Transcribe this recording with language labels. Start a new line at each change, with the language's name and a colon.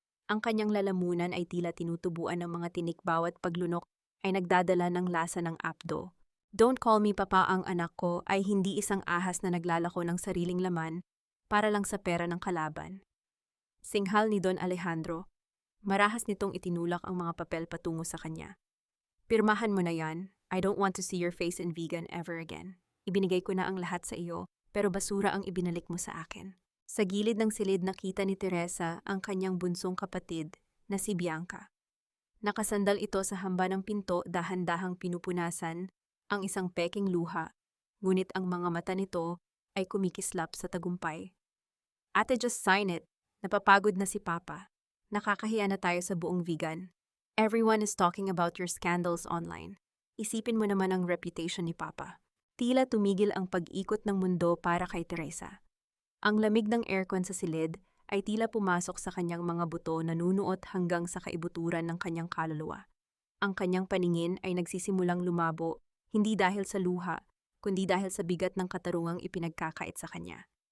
Filipino: Ang kanyang lalamunan ay tila tinutubuan ng mga tinik, bawat paglunok ay nagdadala ng lasa ng apdo.
English: Don't call me papa,
Filipino: ang anak ko ay hindi isang ahas na naglalako ng sariling laman para lang sa pera ng kalaban. Singhal ni Don Alejandro. Marahas nitong itinulak ang mga papel patungo sa kanya. Pirmahan mo na yan.
English: I don't want to see your face in vegan ever again.
Filipino: Ibinigay ko na ang lahat sa iyo, pero basura ang ibinalik mo sa akin. Sa gilid ng silid nakita ni Teresa ang kanyang bunsong kapatid na si Bianca. Nakasandal ito sa hamba ng pinto, dahan-dahang pinupunasan ang isang peking luha, ngunit ang mga mata nito ay kumikislap sa tagumpay. Ate,
English: just sign it.
Filipino: Napapagod na si Papa. Nakakahiya na tayo sa buong vegan.
English: Everyone is talking about your scandals online.
Filipino: Isipin mo naman ang reputation ni Papa. Tila tumigil ang pag-ikot ng mundo para kay Teresa. Ang lamig ng aircon sa silid ay tila pumasok sa kanyang mga buto, nanunuot hanggang sa kaibuturan ng kanyang kaluluwa. Ang kanyang paningin ay nagsisimulang lumabo, hindi dahil sa luha, kundi dahil sa bigat ng katarungang ipinagkakait sa kanya.